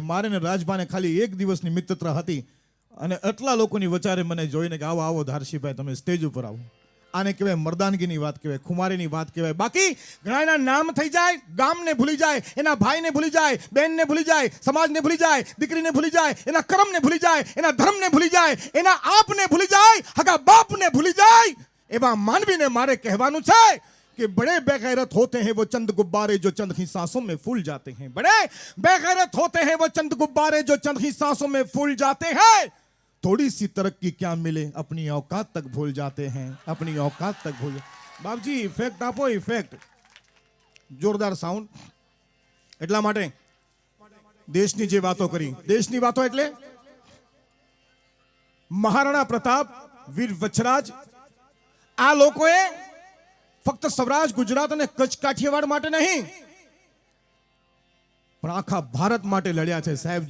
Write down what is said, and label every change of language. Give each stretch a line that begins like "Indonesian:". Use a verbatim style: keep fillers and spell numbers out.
Gujarati: મારે ને રાજભાને ખાલી એક દિવસની મિત્રતા હતી અને આટલા લોકોની વચારે મને જોઈને કે આવો આવો ધારશીભાઈ તમે સ્ટેજ ઉપર આવો. આને કહેવાય મર્દાનગીની વાત કહેવાય, ખુમારીની વાત કહેવાય. બાકી ઘણાના નામ થઈ જાય, ગામને ભૂલી જાય, એના ભાઈને ભૂલી જાય, બહેનને ભૂલી જાય, સમાજને ભૂલી જાય, દીકરીને ભૂલી જાય, એના કર્મને ભૂલી જાય, એના ધર્મને ભૂલી જાય, એના આપને ભૂલી જાય, હગા બાપને ભૂલી જાય. એવા માનવીને મારે કહેવાનું છે
Hindi: कि बड़े बेगैरत होते हैं वो चंद गुब्बारे जो चंद ही सांसों में फूल जाते हैं. बड़े बेगैरत होते हैं वो चंद गुब्बारे जो चंद ही सांसों में फूल जाते हैं. थोड़ी सी तरक्की क्या मिले, अपनी औकात तक भूल जाते हैं, अपनी औकात तक भूल.
Gujarati: बाप जी इफेक्ट आपो, इफेक्ट जोरदार साउंड. એટલા માટે દેશની જે વાતો કરી, દેશની વાતો એટલે મહારાણા પ્રતાપ, વીર વચ્છરાજ, આ લોકોએ ફક્ત સૌરાષ્ટ્ર ગુજરાત અને કચ્છ કાઠિયાવાડ માટે નહીં પણ આખા ભારત માટે લડ્યા છે સાહેબ.